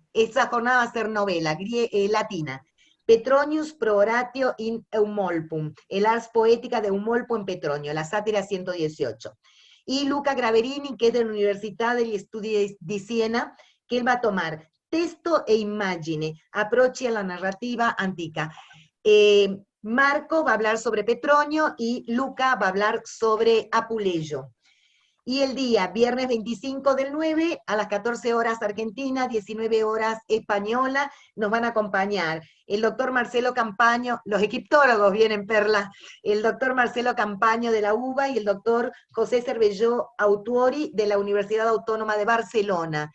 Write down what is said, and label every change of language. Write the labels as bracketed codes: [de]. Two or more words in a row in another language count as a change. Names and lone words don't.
[es] Esa jornada va a ser novela latina. Petronius pro oratio in Eumolpum, el ars poética de Eumolpo en Petronio, la sátira 118. Y Luca Graverini, que es de la Universidad degli Studi di Siena, que él va a tomar texto e immagine, approcci alla narrativa antica. Marco va a hablar sobre Petronio y Luca va a hablar sobre Apuleyo. Y el día, viernes 25 del 9, a las 14 horas Argentina, 19 horas española, nos van a acompañar el doctor Marcelo Campaño, los egiptólogos vienen, Perla, el doctor Marcelo Campaño de la UBA y el doctor José Cervelló Autuori de la Universidad Autónoma de Barcelona.